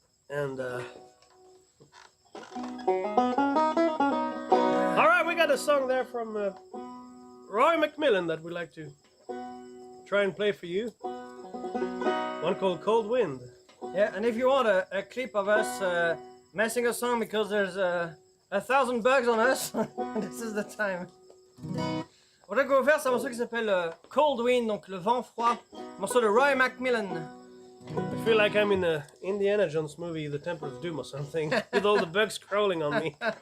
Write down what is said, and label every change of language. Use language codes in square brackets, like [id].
[en] And all right, we got a song there from Roy McMillan that we'd like to try and play for you. One called Cold Wind. Yeah, and if you want a clip of us messing a song because there's 1,000 bugs on us, this is the time. [fr] Voilà, qu'on va faire, c'est un morceau qui s'appelle Cold Wind, donc le vent froid. Un morceau de Roy McMillan. [en] I feel like I'm in a Indiana Jones movie, The Temple of Doom or something, with all the bugs crawling on me.